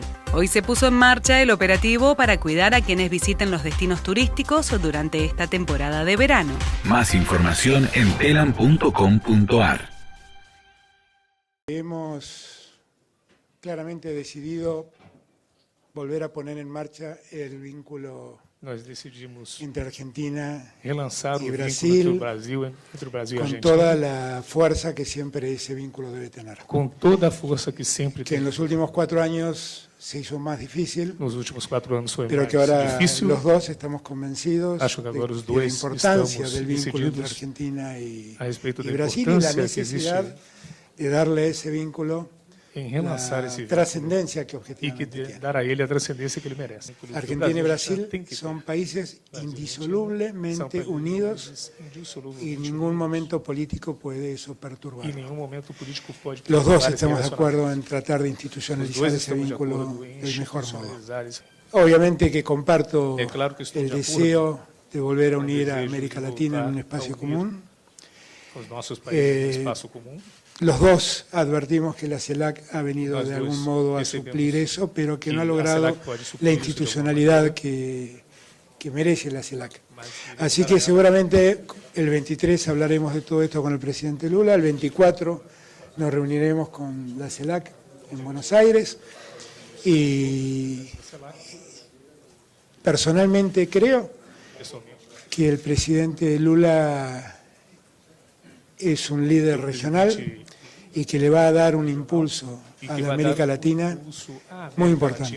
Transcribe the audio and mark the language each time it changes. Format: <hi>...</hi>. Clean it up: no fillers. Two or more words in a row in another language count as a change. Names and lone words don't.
<es>Hoy se puso en marcha el operativo para cuidar a quienes visiten los destinos turísticos durante esta temporada de verano. Más información en telam.com.ar. Hemos claramente decidido volver a poner en marcha el vínculo</es> <pt>Nós decidimos</pt> <es>entre Argentina</es> <pt>relançar</pt> <es>y</es> <pt>o</pt> <es>Brasil,</es> <pt>vínculo entre o Brasil e a</pt> <es>con Argentina, toda la fuerza que siempre ese vínculo debe tener.</es> <pt>com toda a força que sempre</pt> <es>Que en los últimos 4 años se hizo más difícil,</es> <pt>nos últimos 4 anos foi</pt> <es>pero</es> <pt>mais</pt> <es>que ahora</es> <pt>difícil.</pt> <es>los dos estamos convencidos</es> <pt>Acho que agora os</pt> <es>de la</es> <pt>dois</pt> <es>importancia</es> <pt>estamos</pt> <es>del vínculo entre</es> <pt>decididos</pt> <es>Argentina y</es> <pt>a respeito da</pt> <es>Brasil y la</es> <pt>importância que</pt> <es>necesidad</es> <pt>existe</pt> <es>de darle a ese vínculo</es> <pt>em relançar</pt> <es>la</es> <pt>esse vínculo</pt> <es>trascendencia que</es> <pt>e que</pt> <es>objetivamente tiene.</es> <pt>dar a ele a transcendência que ele merece.</pt> <es>Argentina y Brasil</es> <pt>tem que ter.</pt> <es>son países indisolublemente</es> <pt>São</pt> <es>unidos</es> <pt>países indissolúveis,</pt> <es>y en ningún momento político puede eso</es> <pt>e</pt> <es>perturbar.</es> <pt>em nenhum momento político pode</pt> <es>Los dos</es> <pt>perturbar esse</pt> <es>estamos de</es> <pt>relacionamento.</pt> <es>acuerdo en tratar de</es> <pt>Os</pt> <es>institucionalizar</es> <pt>dois</pt> <es>ese</es> <pt>estamos de</pt> <es>vínculo</es> <pt>acordo em</pt> <es>del mejor modo.</es> <pt>institucionalizar esse.</pt> <es>Obviamente que comparto</es> <pt>É claro que estou</pt> <es>el</es> <pt>de acordo</pt> <es>deseo de volver a</es> <pt>com o</pt> <es>unir a</es> <pt>desejo de</pt> <es>América Latina en un</es> <pt>voltar a</pt> <es>espacio</es> <pt>unir</pt> <es>común.</es> <pt>os nossos países no espaço comum.</pt> <es>Los dos advertimos que la CELAC ha venido Los de dos algún modo a percibimos suplir eso, pero que no ha y la logrado CELAC puede suplir la eso de institucionalidad alguna que merece la CELAC. Así que seguramente el 23 hablaremos de todo esto con el presidente Lula, el 24 nos reuniremos con la CELAC en Buenos Aires y personalmente creo que el presidente Lula es un líder regional y que le va a dar un impulso a la América Latina muy importante.</es>